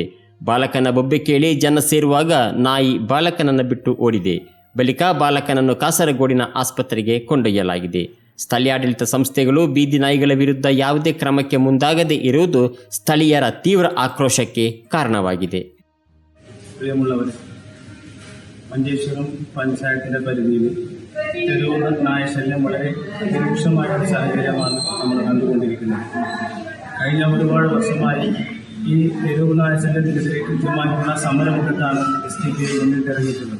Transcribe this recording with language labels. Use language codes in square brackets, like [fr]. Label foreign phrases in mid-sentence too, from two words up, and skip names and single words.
[kn] ಬಾಲಕನ ಬೊಬ್ಬೆ ಕೇಳಿ ಜನ ಸೇರುವಾಗ ನಾಯಿ ಬಾಲಕನನ್ನು ಬಿಟ್ಟು ಓಡಿದೆ. ಬಳಿಕ ಬಾಲಕನನ್ನು ಕಾಸರಗೋಡಿನ ಆಸ್ಪತ್ರೆಗೆ ಕೊಂಡೊಯ್ಯಲಾಗಿದೆ. ಸ್ಥಳೀಯಾಡಳಿತ ಸಂಸ್ಥೆಗಳು ಬೀದಿ ನಾಯಿಗಳ ವಿರುದ್ಧ ಯಾವುದೇ ಕ್ರಮಕ್ಕೆ ಮುಂದಾಗದೇ ಇರುವುದು ಸ್ಥಳೀಯರ ತೀವ್ರ ಆಕ್ರೋಶಕ್ಕೆ ಕಾರಣವಾಗಿದೆ. [ml] പ്രിയമുള്ളവരെ, മഞ്ചേശ്വരം പഞ്ചായത്തിൻ്റെ പരിധിയിൽ തെരുവ് നായ ശല്യം വളരെ രൂക്ഷമായ ഒരു സാഹചര്യമാണ് നമ്മൾ കണ്ടുകൊണ്ടിരിക്കുന്നത്. കഴിഞ്ഞ ഒരുപാട് വർഷമായി ഈ തെരുവ് നായ ശല്യത്തിനെതിരെ കൃത്യമായിട്ടുള്ള സമരമുഖത്താണ് STP മുന്നിട്ടിറങ്ങിയിട്ടുള്ളത്.